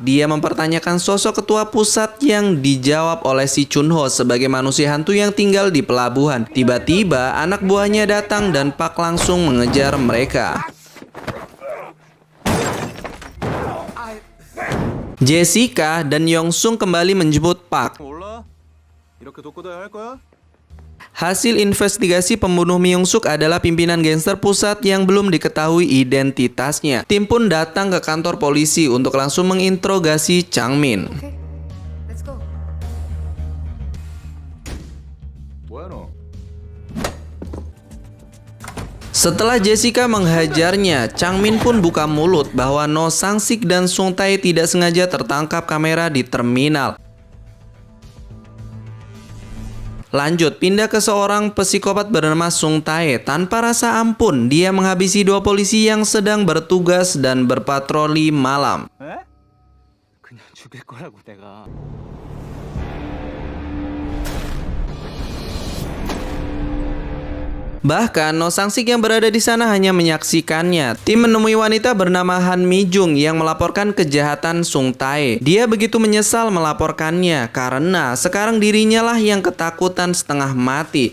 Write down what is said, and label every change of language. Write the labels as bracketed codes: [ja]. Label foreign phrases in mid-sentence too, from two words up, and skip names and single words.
[id] Dia mempertanyakan sosok ketua pusat yang dijawab oleh si Chunho sebagai manusia hantu yang tinggal di pelabuhan. Tiba-tiba anak buahnya datang dan Pak langsung mengejar mereka. Jessica dan Yongsung kembali menjemput Pak. [ko] 몰라? 이렇게 돕고도 할 거야? [id] Hasil investigasi pembunuh Myung-suk adalah pimpinan gangster pusat yang belum diketahui identitasnya. Tim pun datang ke kantor polisi untuk langsung menginterogasi Changmin. [ko] 오케이. [en] Let's go. [ko] 뭐야 너? [id] Setelah Jessica menghajarnya, Changmin pun buka mulut bahwa No Sang-sik dan Sung Tae tidak sengaja tertangkap kamera di terminal. Lanjut, pindah ke seorang psikopat bernama Sung Tae. Tanpa rasa ampun, dia menghabisi dua polisi yang sedang bertugas dan berpatroli malam. [ko] 에? 그냥 죽일 거라고 내가. [id] Bahkan No Sang-sik yang berada di sana hanya menyaksikannya. Tim menemui wanita bernama Han Mi-jung yang melaporkan kejahatan Sung Tae. Dia begitu menyesal melaporkannya karena sekarang dirinya lah yang ketakutan setengah mati.